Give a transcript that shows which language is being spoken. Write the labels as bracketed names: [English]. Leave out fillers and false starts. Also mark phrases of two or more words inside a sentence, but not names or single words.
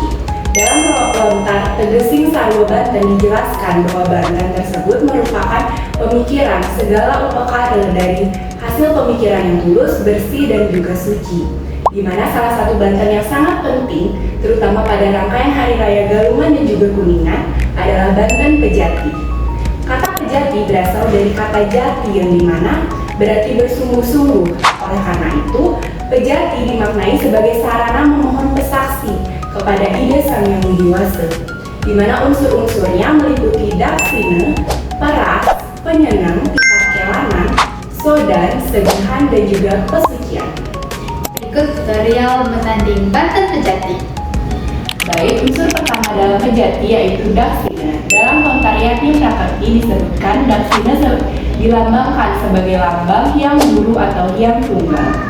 [Indonesian] Dalam lontar Tegesing Sarwa Banten dijelaskan bahwa Banten tersebut merupakan pemikiran segala upekara dari hasil pemikiran yang tulus, bersih, dan juga suci, di mana salah satu Banten yang sangat penting, terutama pada rangkaian Hari Raya Galungan dan juga Kuningan, adalah Banten Bejati. Kata Bejati berasal dari kata jati yang dimana berarti bersungguh-sungguh. Oleh karena itu, Bejati dimaknai sebagai sarana memohon pesaksi kepada ide Sang Yang Widi Wase, di mana unsur-unsurnya meliputi daksina, peras, penyenang, tingkat kelanan, sodan, segahan, dan juga pesucian. Berikut tutorial bertanding Banten Bejati. Baik, unsur pertama dalam Bejati yaitu daksina. Dalam lontar Yati Prakerti disebutkan daksina dilambangkan sebagai lambang Hyang Guru atau Hyang Tunggal.